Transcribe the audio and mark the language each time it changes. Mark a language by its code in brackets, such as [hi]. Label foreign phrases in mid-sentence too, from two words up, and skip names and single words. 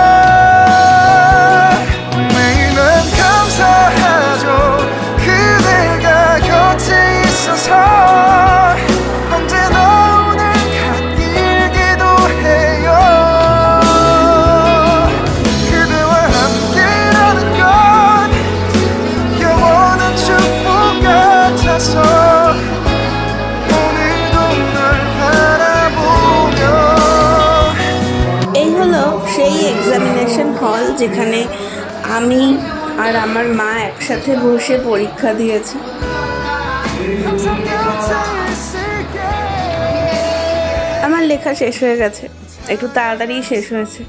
[ko] 매일 난 감사하죠 그대가 곁에 있어서 언제나 오늘 갓길기도 해요 그대와 함께라는 건 영원한 축복 같아서 [bn] এই হলো সেই [en] examination hall [bn] যেখানে আমি আর আমার মা একসাথে বসে পরীক্ষা দিয়েছি। আমার লেখা শেষ হয়ে গেছে, একটু তাড়াতাড়ি শেষ হয়েছে।